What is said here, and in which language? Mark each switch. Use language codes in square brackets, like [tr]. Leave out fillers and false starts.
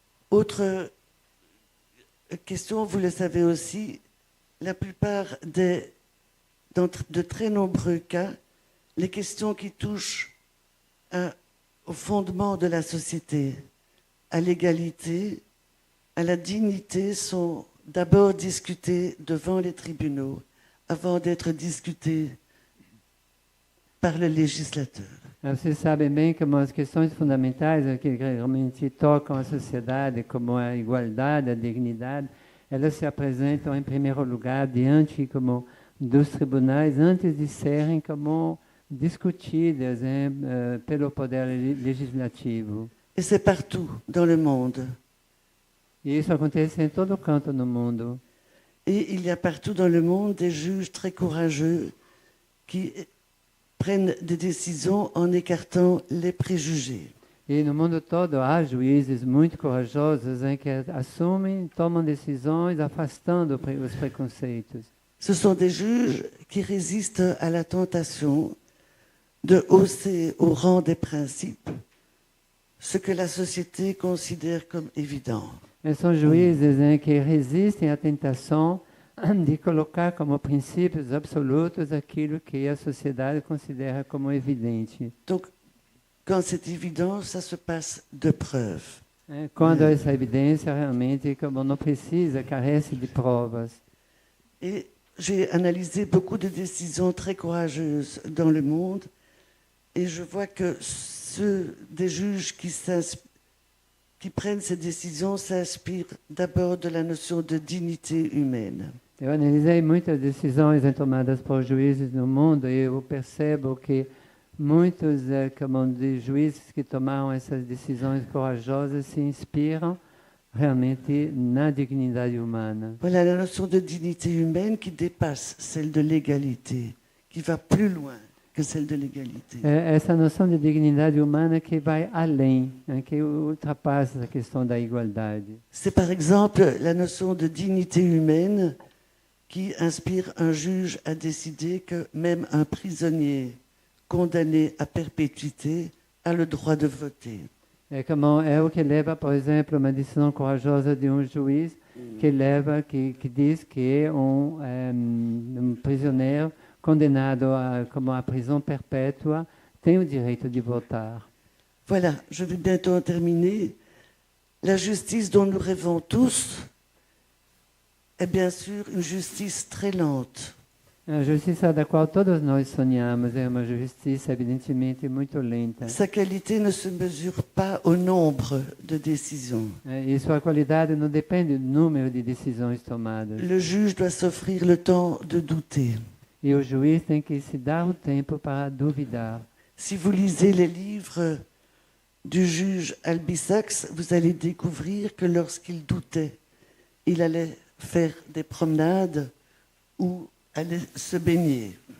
[fr] Autre question, vous le savez aussi, la plupart de très nombreux cas, les questions qui touchent au fondement de la société, à l'égalité, à la dignité, sont d'abord discutées devant les tribunaux avant d'être discutées par le législateur. [pt] Vocês sabem bem como as questões fundamentais que realmente tocam a sociedade, como a igualdade, a dignidade, elas se apresentam em primeiro lugar diante como dos tribunais antes de serem como discutidas pelo poder legislativo. [fr] Et c'est partout dans le monde. [pt] E isso acontece em todo canto no mundo. [fr] Et il y a partout dans le monde des juges très courageux qui prennent des décisions en écartant les préjugés. [pt] E no mundo todo há juízes muito corajosos que assumem, tomam decisões afastando os preconceitos. [fr] Ce sont des juges qui résistent à la tentation de hausser au rang des principes ce que la société considère comme évident. [pt] São juízes que resistem à tentação de colocar como princípios absolutos aquilo que a sociedade considera como evidente. [fr] Donc, quand c'est évident, ça se passe de preuves. [pt] Quando essa evidência realmente como não precisa, carece de provas. [fr] Et j'ai analysé beaucoup de décisions très courageuses dans le monde et je vois que ceux des juges qui prennent ces décisions s'inspirent d'abord de la notion de dignité humaine. [pt] Eu analisei muitas decisões tomadas por juízes no mundo e eu percebo que muitos de juízes que tomaram essas decisões corajosas se inspiram realmente na dignidade humana. [fr] Voilà la notion de dignité humaine qui dépasse celle de l'égalité, qui va plus loin que celle de l'égalité. [pt] É essa noção de dignidade humana que vai além, né, que ultrapassa a questão da igualdade. [fr] C'est par exemple la notion de dignité humaine qui inspire un juge à décider que même un prisonnier condamné à perpétuité a le droit de voter. [pt] É o que leva, por exemplo, uma decisão corajosa de um juiz que diz que um prisioneiro condenado à prisão perpétua tem o direito de votar. [fr] Voilà, je vais bientôt en terminer. La justice dont nous rêvons tous est bien sûr une justice très lente. [pt] A justiça da qual todos nós sonhamos é uma justiça evidentemente muito lenta. [fr] Sa qualité ne se mesure pas au nombre de décisions. [pt] E sua qualidade não depende do número de decisões tomadas. [fr] Le juge doit s'offrir le temps de douter. [pt] E o juiz tem que se dar o tempo para duvidar. [fr] Si vous lisez les livres du juge Albie Sachs, vous allez découvrir que lorsqu'il doutait, il allait faire des promenades ou aller se baigner.